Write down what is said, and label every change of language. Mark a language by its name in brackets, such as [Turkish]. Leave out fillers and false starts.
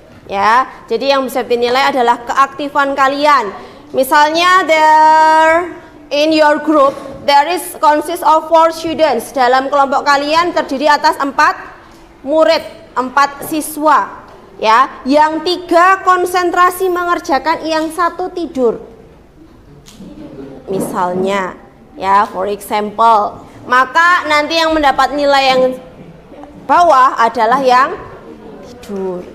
[Indonesian] Ya, jadi yang bisa dinilai adalah keaktifan kalian. [English] Misalnya in your group there is consist of 4 students. [Indonesian] Dalam kelompok kalian terdiri atas 4 murid, 4 siswa. Ya, yang 3 konsentrasi mengerjakan, yang 1 tidur. Misalnya, ya, for example, maka nanti yang mendapat nilai yang bawah adalah yang tidur.